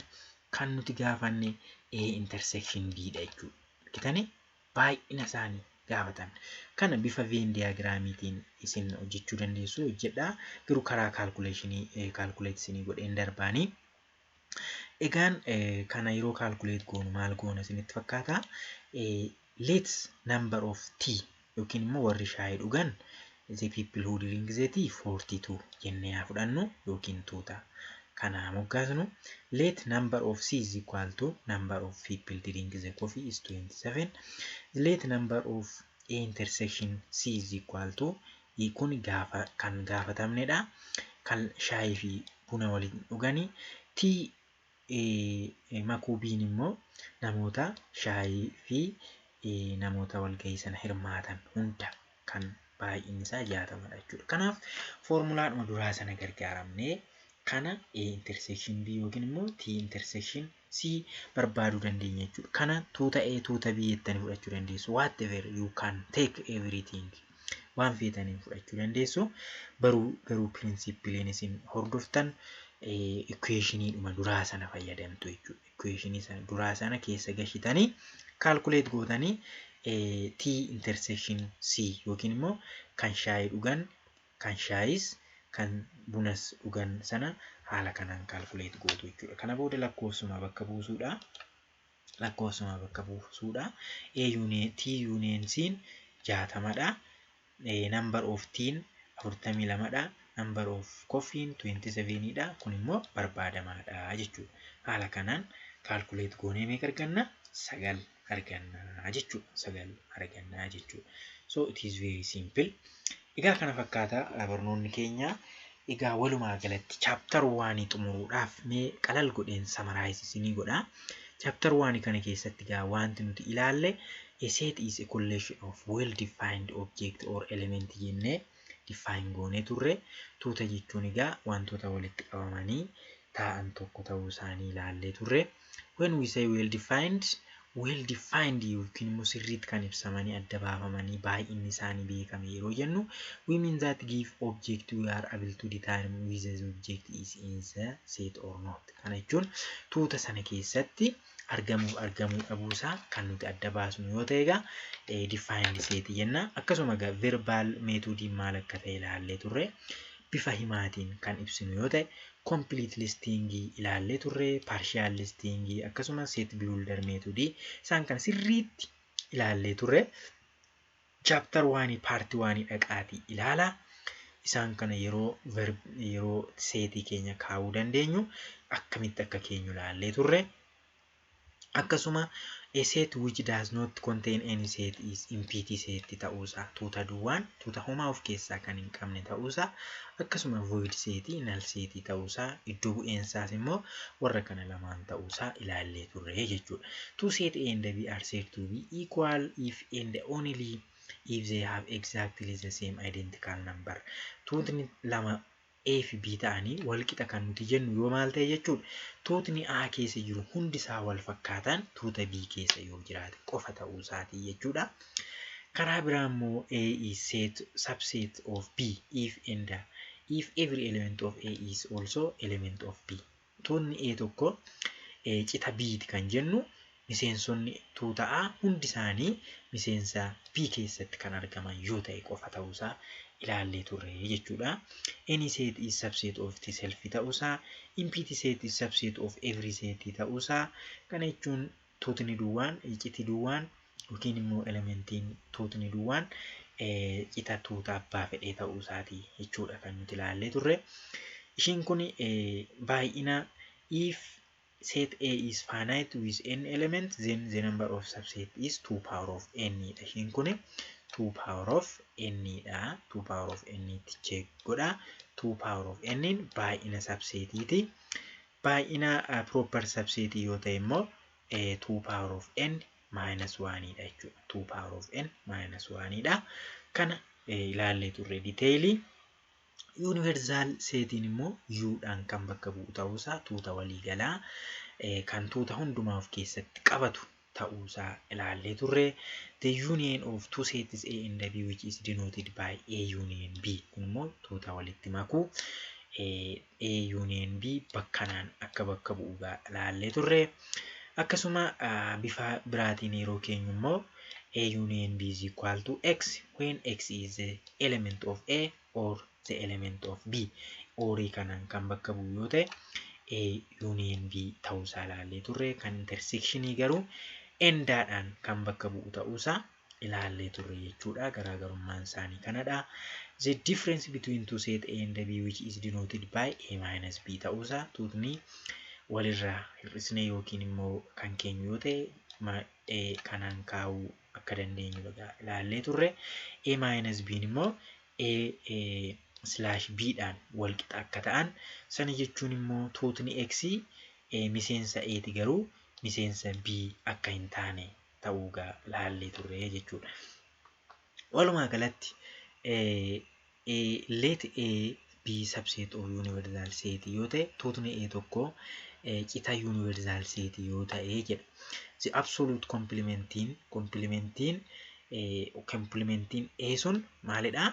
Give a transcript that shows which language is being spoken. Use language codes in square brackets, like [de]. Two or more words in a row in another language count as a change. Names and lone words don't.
[om] Kan nuti gaafanne [en] A intersection B [om] dha jechuudha. Baay'ina isaanii gaafatan. Kana bifa Venn diagramiitiin isin hojjechuu dandeessu hojjedha. Garuu karaa calculate godheen darbaanii. Egaan kana yeroo calculate goonu maal goona isinitti fakkaata? [en] Let number of tea [om] yookiin immoo warri shaayii dhugan [en] the people who drink the tea [om] 42 jennee haa fudhannu yookiin tuuta kana moggaasnu. [en] Let number of C is equal to number of people drink the coffee is 27. Let number of A intersection C is equal to [om] kun kan gaafatamnedha. Kan shaayii fi buna waliin dhuganii T makuu B'n immoo namoota shaayii fi namoota walgahii sana hirmaatan hunda kan baay'inni isaa 60dha jechuudha. Kanaaf foormulaadhuma duraa sana gargaaramnee kana [en] A intersection B [om] yookiin immoo [en] T intersection C [om] barbaaduu dandeenya jechuudha. Kana tuuta A tuuta B jettanii fudhachuu dandeessu. [en] Whatever you can take everything. [om] Waan feetaniin fudhachuu dandeessu. Garuu principleen isin hordoftan equationii dhuma duraa sana fayyadamtu jechuudha. Equationii sana duraa sana keessa gashitanii calculate gootanii [en] T intersection C [om] yookiin immoo kan shaayii dhugan, kan shaayis, kan bunas dhugan sana haala kanaan calculate gootu jechuudha. Kana booda lakkoofsuma bakka buusuudha. [en] A union T union C [om] 60dha. [en] Number of teen 42dha. Number of coffee 27dha. [om] Kun immoo barbaadamaadha jechuudha. Haala kanaan calculate goonee meeqa arganna? 9 arganna jechuudha. [en] So it is very simple. [om] Egaa kana fakkaata barnoonni keenya. Egaa walumaa galatti chapter 1 xumuruudhaaf mee qalal godheen summarize isinii godha. [en] Chapter 1 [om] kana keessatti egaa wanti nuti ilaalle [en] a set is a collection of well defined object or element [om] jennee define goonee turre. Tuuta jechuun egaa wantoota walitti qabamanii taa'an tokko ta'uu isaanii ilaallee turre. [en] When we say well defined [om] yookiin immoo sirriitti kan ibsamanii adda baafamanii baay'inni isaanii beekame yeroo jennu [en] we mean that give object we are able to determine whether the object is in the set or not. [om] Kana jechuun tuuta sana keessatti argamuu dhabuusaa kan nuti adda baasnu yoo ta'e egaa defined set jenna. Akkasuma egaa [en] verbal method [om] maal akka ta'e ilaallee turre. bifa himaatiin kan ibsinu yoo ta'e [en] complete listing [om] ilaallee turre, [en] partial listing [om] akkasumas [en] set builder method [om] isaan kan sirriitti ilaallee turre. Chapter 1 part 1 dhaqaatii ilaala. Isaan kana yeroo seetii keenya kaa'uu dandeenyu akkamitti akka keenyu ilaallee turre. Akkasuma [en] a set which does not contain any set is empty set [om] ta'uusaa, tuuta duwwaan tuuta homaa of keessaa kan hin qabne ta'uusaa, akkasuma [en] void set null set [om] ta'uusaa, iddoo bu'eensaas immoo warra kana lamaan ta'uusaa ilaallee turre jechuudha. [en] Two set A and B are said to be equal if and only if they have exactly the same identical number. [om] Tuutni lama A fi B ta'anii wal qixa kan nuti jennu yoo maal ta'e jechuudha. Tuutni A keessa jiru hundi isaa wal fakkaatan tuuta B keessa yoo jiraate qofa ta'uu isaatii jechuudha. Karaa biraa immoo [en] A is subset of B if every element of A is also element of B. [om] Tuutni A tokko qixa B kan jennu miseensonni tuuta A hundi isaanii miseensa B keessatti kan argaman yoo ta'e qofa ta'uusaa ilaallee turre jechuudha. [en] Any set is subset of itself ta'uusaa, empty set is subset of every set ta'uusaa. [om] Kana jechuun tuutni duwwaan, qixa duwwaan yookiin immoo elementiin tuutni duwwaan qixa tuuta abbaa fedhee ta'uusaatii jechuudha kan nuti ilaallee turre. Ishiin kun baay'ina [en] if set A is finite with n element, then the number of subset is 2 power of n. [om] Ishiin kun [en] 2 power of n [om] dha. [en] 2 power of n [om] itti check godha. [en] 2 power of n [om] baay'ina subsetiiti. Baay'ina [en] proper subset [om] yoo ta'e immoo [en] 2 power of n minus 1 [om] dha jechuudha. [en] 2 power of n minus 1 dha. [om] Kana ilaallee turre detailii. Universal setiin immoo U dhaan kan bakka bu'u ta'uusaa, tuuta waliigalaa kan tuuta hundumaa of keessatti qabatu ta'uusaa ilaallee turre. [en] The union of two sets A and B which is denoted by A union B. [om] Kun immoo tuuta walitti makuu A union B bakkanaan akka bakka bu'u ilaallee turre. Akkasuma bifa biraatiin yeroo keenyu immoo [en] A union B is equal to X when X is the element of A or the element of B. [om] Orii kanaan kan bakka bu'u yoo ta'e A union B ta'uusaa ilaallee turre. Kan intersectionii garuu endaadhaan kan bakka bu'u ta'uusaa ilaallee turre jechuudha. Garaagarummaan isaanii kanadha. [en] The difference between two set A and B which is denoted by A minus B [om] ta'uusaa, tuutni walirraa hir'isne yookiin immoo kan keenyu yoo ta'e kanaan kaa'uu akka dandeenyu ilaallee turre. A minus B immoo A/B dhaan wal qixa akka ta'an, sana jechuun immoo tuutni X miseensa A ti garuu miseensa B akka hin taane ta'uu ilaallee turre jechuudha. Walumaa galatti [en] let A be subset of universal set [om] yoo ta'e, tuutni A tokko qixa [en] universal set [om] yoo ta'e jedha. [en] The absolute [om] complementiin A sun maalidha?